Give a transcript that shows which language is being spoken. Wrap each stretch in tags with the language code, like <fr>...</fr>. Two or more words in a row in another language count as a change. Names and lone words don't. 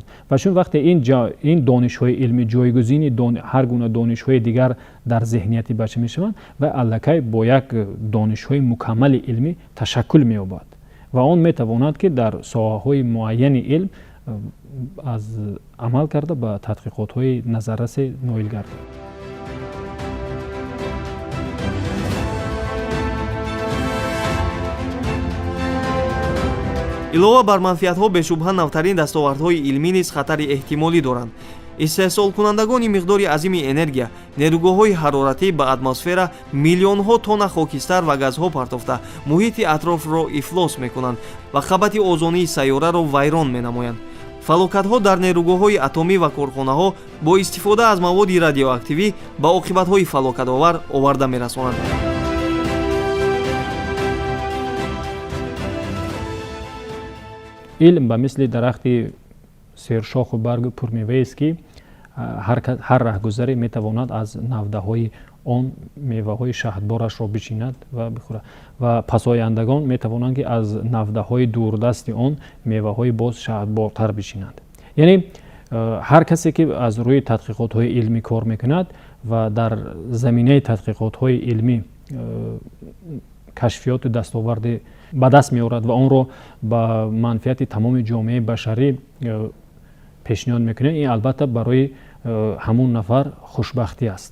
<fa>و چون وقتی این دانش‌های علمی جایگزین هر گونه دانش‌های دیگر در ذهنیت بچه میشوند و الکی با یک دانش‌های مکمل علمی تشکل می‌یابد و آن میتواند که در ساحه‌های معین علم از عمل کرده به تحقیقات‌های نظررس نایل گردد.</fa> <tg>илова бар манфиатҳо бешубҳа навтарин дастовардҳои илмӣ низ хатари эҳтимолӣ доранд. истеҳсолкунандагони миқдори азими энергия, нерӯгоҳҳои ҳароратӣ ба атмосфера миллионҳо тонна хокистар ва газҳо партофта муҳити атрофро ифлос мекунанд ва хабати озонии сайёраро вайрон менамоянд. фалокатҳо дар нерӯгоҳҳои атомӣ ва корхонаҳо бо истифода аз маводи радиоактивӣ ба оқибатҳои фалокатовар оварда мерасонанд.</tg> <fa>علم به مثل درخت سرشاخ و برگ پرمیوه است که هر رهگذری میتواند از نوده های آن میوه های شهدبارش را بچیند و بخورد و پسایندگان میتوانند که از نوده های دوردست آن میوه های باز شهدبارتر بچینند.</fa> <tg>یعنی ҳар касе ки аз рӯи тадқиқотҳои илмӣ кор мекунад ва дар заминаи тадқиқотҳои илмӣ кашфиёти дастоварде ба даст меорад ва онро ба манфиати тамоми ҷомеаи башарӣ пешниҳод мекунад, ин албатта барои ҳамон нафар хушбахтӣ аст.</tg>